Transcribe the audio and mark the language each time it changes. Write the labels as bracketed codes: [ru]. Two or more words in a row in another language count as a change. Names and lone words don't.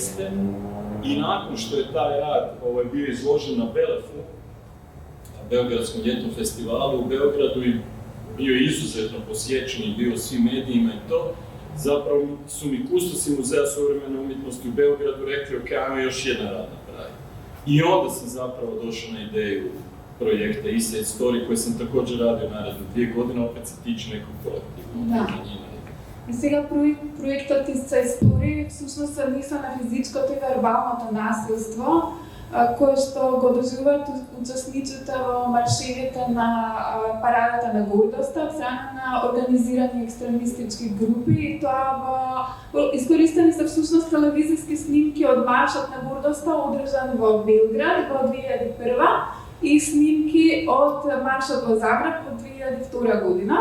[hr] I nakon što je taj rad bio izložen na Belefu, Beogradskom ljetnom festivalu u Beogradu, i bio izuzetno posjećen i bio u svim medijima i to, zapravo su mi kustosi Muzeja suvremene umjetnosti u Beogradu rekli, ok, ajmo još jedan rad napraviti. I onda sam zapravo došao na ideju projekta East Side Story, koji sam također radio naredne 2 godine, opet se tiče nekog kolektivnog manjina. [mk] И сега проектот East Side Story всушност се однесува на физичкото и вербалното насилство, кое што го доживуваат учесниците во маршевите на парадата на гордоста од страна на организирани екстремистички групи, и тоа искористени се всушност телевизиски снимки од маршот на гордоста одржан во Белград во 2001 и снимки од маршот во Загреб во 2002 година.